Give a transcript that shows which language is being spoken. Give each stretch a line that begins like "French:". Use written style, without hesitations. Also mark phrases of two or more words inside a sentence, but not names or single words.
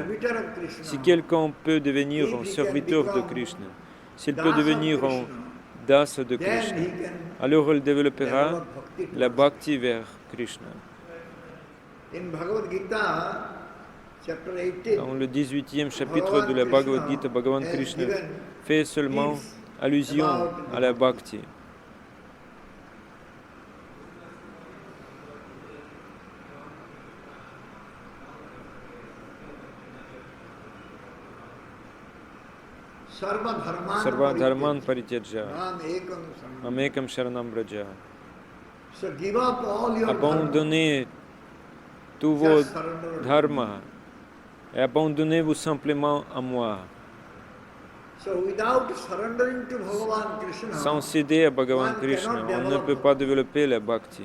French: Si quelqu'un peut devenir un serviteur de Krishna, s'il peut devenir un Das de Krishna, alors il développera la bhakti vers Krishna. Dans le 18e chapitre de la Bhagavad Gita, Bhagavan Krishna fait seulement allusion à la bhakti.
Sanskrit: सर्व धर्मान् परित्यज मामेकं शरणं व्रज.
French: Abandonnez tous vos dharmas et abandonnez-vous simplement à moi. Sans céder à Bhagavan Krishna, on ne peut pas développer la bhakti.